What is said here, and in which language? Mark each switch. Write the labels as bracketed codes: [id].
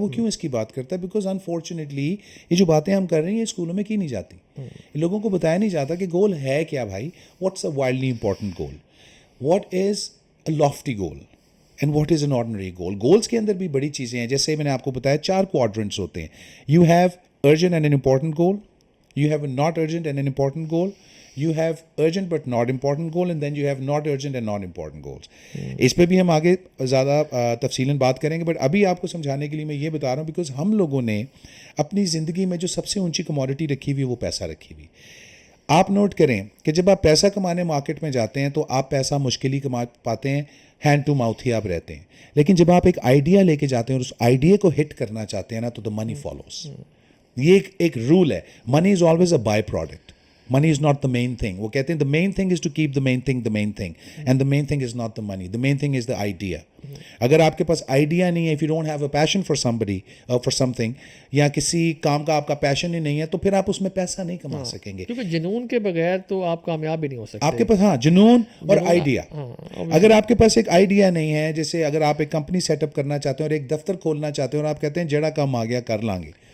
[ur] وہ کیوں اس کی بات کرتا ہے؟ بیکاز انفارچونیٹلی یہ جو باتیں ہم کر رہے ہیں یہ اسکولوں میں کی نہیں جاتی. لوگوں کو بتایا نہیں جاتا کہ گول ہے کیا بھائی. [en] What's a wildly important goal? What is a lofty goal and what is an ordinary goal? [ur] Goals کے اندر بھی بڑی چیزیں ہیں. جیسے میں نے آپ کو بتایا 4 کوارڈرنٹس ہوتے ہیں. You have urgent and an important goal, [en] You have a not urgent and an important goal, you have urgent but not important goal, and then you have not urgent and non important goals. [ur] اس پہ بھی ہم آگے زیادہ تفصیلاً بات کریں گے، [en] but ابھی [ur] آپ کو سمجھانے کے لیے میں یہ بتا رہا ہوں بیکاز ہم لوگوں نے اپنی زندگی میں جو سب سے اونچی کموڈٹی رکھی ہوئی ہے وہ پیسہ رکھی ہوئی. آپ نوٹ کریں کہ جب آپ پیسہ کمانے مارکیٹ میں جاتے ہیں تو آپ پیسہ مشکل ہی کما پاتے ہیں، ہینڈ ٹو ماؤتھ ہی آپ رہتے ہیں. لیکن جب آپ ایک آئیڈیا لے کے جاتے ہیں اور اس آئیڈیا کو ہٹ کرنا چاہتے ہیں نا، تو [en] The money follows. [ur] یہ ایک رول ہے. [en] Money is always a by product. Money is not the main thing. [ur] وہ کہتے ہیں [en] the main thing is to keep the main thing the main thing, and the main thing is not the money. The main thing is the idea. [ur] اگر آپ کے پاس idea نہیں ہے، [en] if you don't have a passion for somebody or for something، [ur] یا کسی کام کا آپ کا پیشن ہی نہیں ہے، تو پھر آپ اس میں پیسہ نہیں کما سکیں گے. کیونکہ جنون کے بغیر تو آپ کامیاب بھی نہیں ہو سکتے. آپ کے پاس ہاں جنون اور آئیڈیا. اگر آپ کے پاس ایک آئیڈیا نہیں ہے، جیسے اگر آپ ایک کمپنی سیٹ اپ کرنا چاہتے ہیں اور ایک دفتر کھولنا چاہتے ہیں اور آپ کہتے ہیں جڑا کام آ گیا کر لیں گے،